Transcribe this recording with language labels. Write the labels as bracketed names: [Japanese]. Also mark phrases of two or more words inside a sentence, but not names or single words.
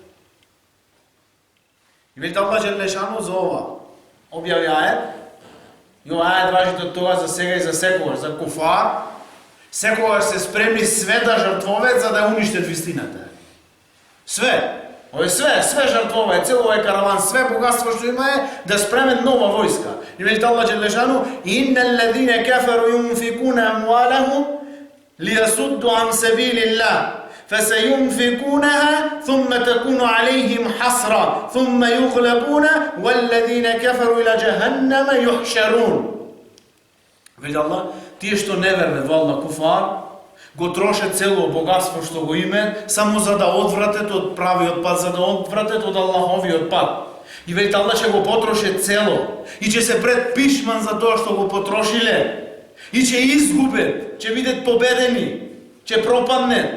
[Macedonian] И вели Allah Đelešanu за ова објави ајет, и ова ајет важи од тоа за сега и за секогаш, за куфар, секогаш се спремни све да жртвове за да уништат вистината. Све, ове све жртвове, цел овој караван, све богатство што има е да спреме нова војска. И вели Allah Đelešanu: [Arabic] "إن الذين كفروا ينفقون أموالهم ليصدوا عن سبيل الله فسينفقونها ثم تكون عليهم حسرة ثم يغلبون والذين كفروا إلى جهنم يحشرون." [Macedonian] Вели Allah, тие што не верне во Аллах, куфар, го троше цело богатство што го име само за да одвратат од правиот пат, за да одвратат од Аллаховиот пат. И вели Allah ќе го потроше цело и ќе се предпишман за тоа што го потрошиле и ќе изгубет, ќе бидат победени, ќе пропаднет.